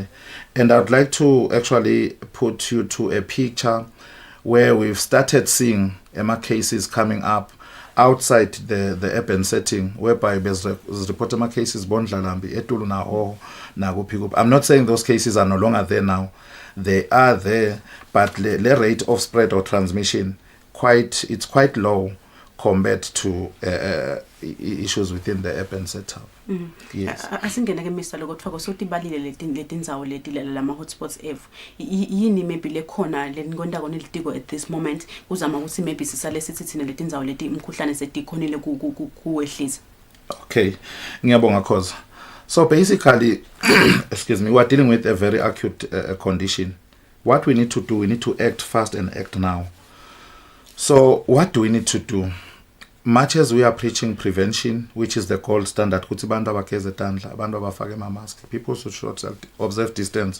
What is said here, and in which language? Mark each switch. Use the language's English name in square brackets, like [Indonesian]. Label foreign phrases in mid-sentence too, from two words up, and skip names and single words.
[English] And I'd like to actually put you to a picture where we've started seeing EMA cases coming up outside the urban setting, whereby there's reported cases Bondlalambi, Etulu na Hoho, na Pikup. I'm not saying those cases are no longer there now. They are there, but the rate of spread or transmission it's quite low compared to issues within the urban setup. Yes. [Swati] Asingena ke Mr. Lokotfako sothi balile letindzawo leti lama hotspots yini maybe lekhona leningonda kona litiko [English] at this moment [Swati] uzama ukuthi maybe sisale sithi thina letindzawo leti imkhuhlane setikhonile kuwehlisa. Okay, ngiyabonga Khoza. [English] So basically, excuse me, we are dealing with a very acute condition. What we need to do, we need to act fast and act now. So what do we need to do? Much as we are preaching prevention, which is the gold standard, people should observe distance.